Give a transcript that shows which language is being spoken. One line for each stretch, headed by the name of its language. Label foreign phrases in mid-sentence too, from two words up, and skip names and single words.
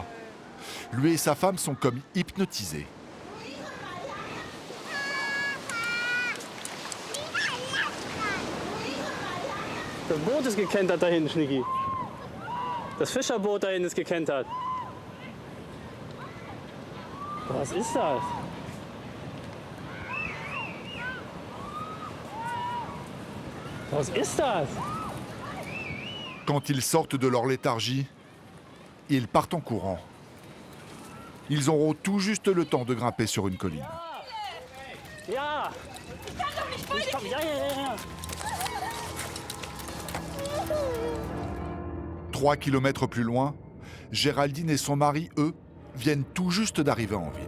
French: Lui et sa femme sont comme hypnotisés.
German: Das Boot ist gekentert da hinten, Schnicki. Das Fischerboot da hinten ist gekentert. Was ist das? Was ist das?
French: Quand ils sortent de leur léthargie, ils partent en courant. Ils auront tout juste le temps de grimper sur une colline.
German: Ja! Ja, ja, ja, ja.
French: 3 kilomètres plus loin, Géraldine et son mari, eux, viennent tout juste d'arriver en ville.